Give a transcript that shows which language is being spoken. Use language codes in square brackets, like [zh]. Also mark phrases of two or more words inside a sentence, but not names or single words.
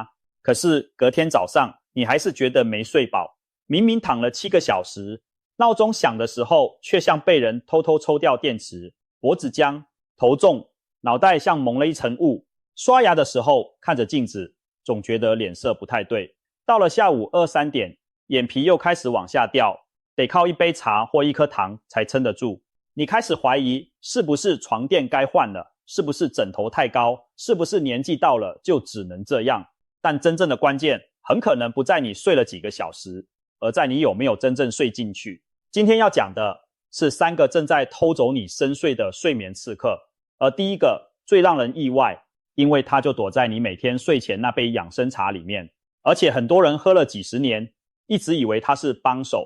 [zh] 可是隔天早上，你還是覺得沒睡飽，明明躺了7個小時，鬧鐘響的時候卻像被人偷偷抽掉電池，脖子僵，頭重，腦袋像蒙了一層霧。刷牙的時候看着鏡子，總覺得臉色不太對。到了下午2、3點，眼皮又開始往下掉，得靠一杯茶或一顆糖才撐得住。你開始懷疑是不是床墊該換了，是不是枕頭太高，是不是年紀到了就只能這樣。但真正的關鍵很可能不在你睡了幾個小時，而在你有沒有真正睡進去。今天要講的是3個正在偷走你深睡的睡眠刺客，而第一個最讓人意外，因為它就躲在你每天睡前那杯養生茶裡面，而且很多人喝了幾十年，一直以為它是幫手。